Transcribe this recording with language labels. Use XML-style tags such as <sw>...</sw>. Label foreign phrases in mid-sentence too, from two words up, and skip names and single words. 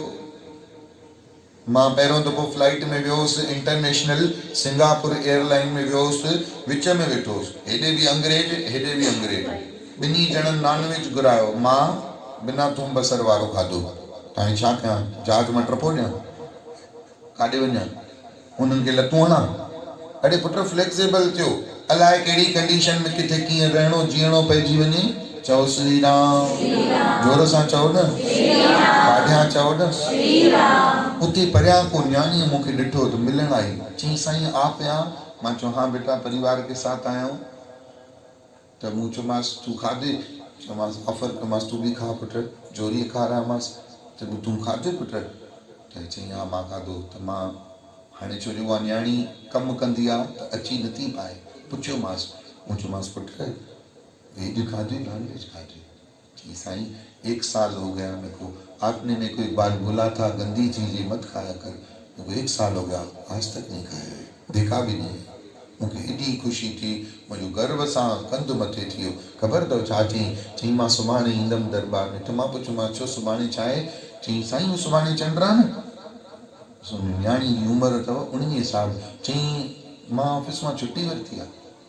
<sd>मां पहिरियों दफ़ो फ्लाइट में वियो हुउसि, इंटरनेशनल सिंगापुर एयरलाइन में वियो हुउसि, विच में वेठो हुउसि, हेॾे बि अंग्रेज हेॾे बि अंग्रेज, ॿिन्ही ॼणनि नॉनवेज घुरायो, मां बिना थूम बसर वारो खाधो। हाणे छा कयां, जहाज मां टपो ॾियां, काॾे वञां, उन्हनि खे लतूं हणां? अड़े पुट फ्लेक्सिबल थियो, अलाए कहिड़ी कंडीशन में किथे कीअं रहणो जीअणो पइजी वञे। चओ श्री राम, जोर सां चओ न, ॾाढियां चओ न। उते परियां को न्याणी मूंखे ॾिठो त मिलण आई, चईं साईं</sd> <hi>आप यहाँ?</hi> <sd>मां चयो हाँ</sd> <hi>बेटा परिवार के साथ आया हूँ।</hi> <sd>त मूं चयोमांसि तूं खाधे? चयोमांसि ऑफर कयोमांसि तूं बि खा पुट, जोरीअ खारायोमांसि। त तूं खाधे पुट? त चईं हा मां खाधो। त मां हाणे छो जो उहा न्याणी कमु कंदी आहे त अची नथी पाए, पुछियोमांसि। मूं चयोमांसि पुट वेज खाधे नॉनवेज खाधे?</sd> <hi>जी साईं 1 साल हो गया मेरे को, आपने मेरे को एक बार बोला था गंदी चीजें मत खाया कर, मेरे को 1 साल हो गया आज तक नहीं खाया है, देखा भी नहीं।</hi> <sd>मूंखे एॾी ख़ुशी थी, मुंहिंजो गर्व सां कंधु मथे थी वियो। ख़बर अथव छा चईं? चईं मां सुभाणे ईंदमि दरबार में। त मां पुछियोमांसि छो सुभाणे छा आहे? चईं साईं सुभाणे चंड आहे न। न्याणी जी उमिरि अथव 19 साल। चईं मां ऑफिस मां छुट्टी वरिती आहे।</sd>